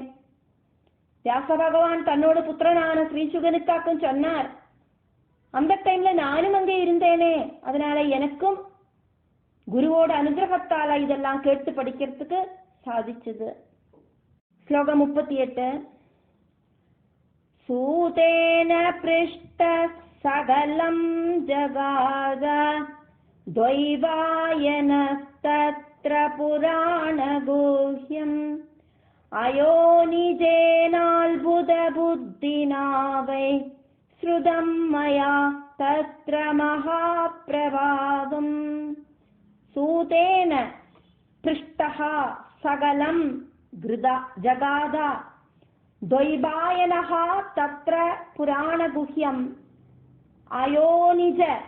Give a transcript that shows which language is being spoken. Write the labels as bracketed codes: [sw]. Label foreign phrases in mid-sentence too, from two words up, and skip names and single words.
[ta] வியாச பகவான் தன்னோட புத்திரனான ஸ்ரீசுகனுக்காக்கும் சொன்னார். அந்த டைம்ல நானும் அங்கே இருந்தேனே, அதனால எனக்கும் குருவோட அனுகிரகத்தால இதெல்லாம் கேட்டு படிக்கிறதுக்கு சாதிச்சது. ஸ்லோகம் 38. [sa] सूतेन पृष्ट सकलं जगाद द्वैवायनस्तत्र पुराणगुह्यम् अयोनिजेनाल्बुधबुद्धिना वै श्रुतं मया तत्र महाप्रभावम् सूतेन पृष्टः सकलं जगाद द्वैवायनः तत्र पुराणगुह्यम् अयोनिज